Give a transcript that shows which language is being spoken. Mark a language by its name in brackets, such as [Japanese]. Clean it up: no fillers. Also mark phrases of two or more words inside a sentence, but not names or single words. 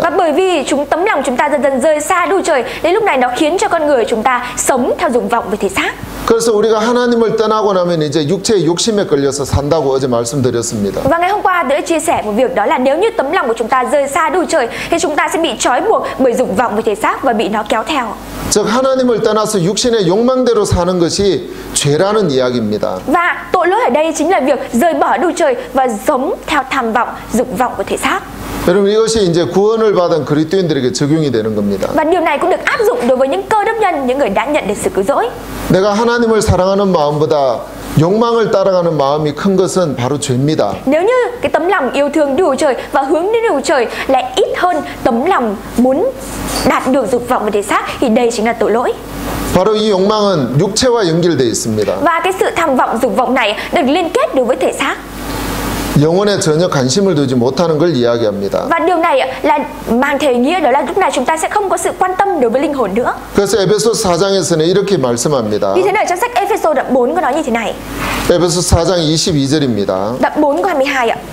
[Vietnamese] Và bởi vì tấm lòng chúng ta dần dần rời xa Đức Chúa Trời, đến lúc này nó khiến cho con người chúng ta sống theo dục vọng về thể xác. [Korean] 그래서 우리가 하나님을 떠나고 나면 이제 육체의 욕심에 걸려서 산다고 어제 말씀드렸습니다. [Vietnamese] Và ngày hôm qua tôi đã chia sẻ một việc đó là nếu như tấm lòng của chúng ta rời xa Đức Chúa Trời thì chúng ta sẽ bị trói buộc bởi dục vọng về thể xác và bị nó kéo theo. [Korean] 즉 하나님을 떠나서 육신의 욕망대로 사는 것이 죄라는 이야기입니다. [Vietnamese] Và tội lỗi ở đây chính là việc rời bỏ Đức Chúa Trời và sống theo tham vọng, dục vọng của thể xác. [Korean] 여러분 이것이 이제 구원을 받은 그리스도인들에게 적용이 되는 겁니다. [Vietnamese] Và điều này cũng được áp dụng đối với những cơ đốc nhân, những người đã nhận được sự cứu rỗi. [Korean] 내가 하나님을 사랑하는 마음보다 욕망을 따라가는 마음이 큰 것은 바로 죄입니다. [Vietnamese] Nếu như cái tấm lòng yêu thương Đức Chúa Trời và hướng đến Đức Chúa Trời lại ít hơn tấm lòng muốn đạt được dục vọng về thể xác thì đây chính là tội lỗi. [Korean] 바로 이 욕망은 육체와 연결되어 있습니다. [Vietnamese] Và cái sự tham vọng, dục vọng này được liên kết đối với thể xác. [Korean] 영혼에 전혀 관심을 두지 못하는 걸 이야기합니다. [Vietnamese] Và điều này là mang theo ý nghĩa đó là lúc này chúng ta sẽ không có sự quan tâm đối với linh hồn nữa. [Korean] 그래서 에베소 4장에서는 이렇게 말씀합니다. [Vietnamese] Như thế này trong sách Ê-phê-sô đoạn 4 có nói như thế này. [Korean] 에베소 4장 22절입니다. [Vietnamese] Đoạn 4 câu 22 ạ.